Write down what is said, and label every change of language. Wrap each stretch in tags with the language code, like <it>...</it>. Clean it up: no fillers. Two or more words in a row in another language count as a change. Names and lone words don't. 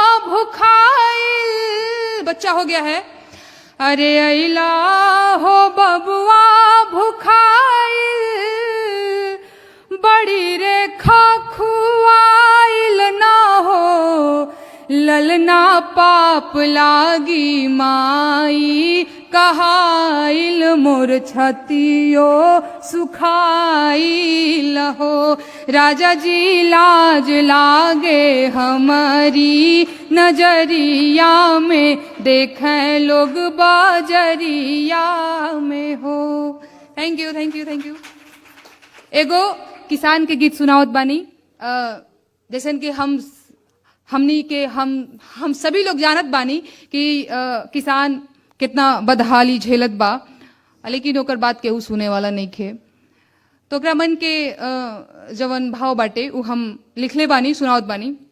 <bho>भुखाइल, बच्चा हो गया है, अरे अइला हो बबुआ भुखाइल, बड़ी रेखा खुआइल ना हो, ललना पाप लागी माई, कहाइल मोर छतियो सुखाइल हो। राजा जी लाज लागे हमारी नजरिया में, देखें लोग बाजरिया में हो।</bho> <en>thank you thank you thank you.</en> <bho>एगो किसान के गीत सुनावत बानी, जैसे कि हमनी के हम सभी लोग जानत बानी कि किसान कितना बदहाली झेलत बा, लेकिन ओकर बात केहू सुने वाला नहीं खे। तो ओकरा मन के जवन भाव बाटे उ हम लिखले बानी, सुनावत बानी।</bho>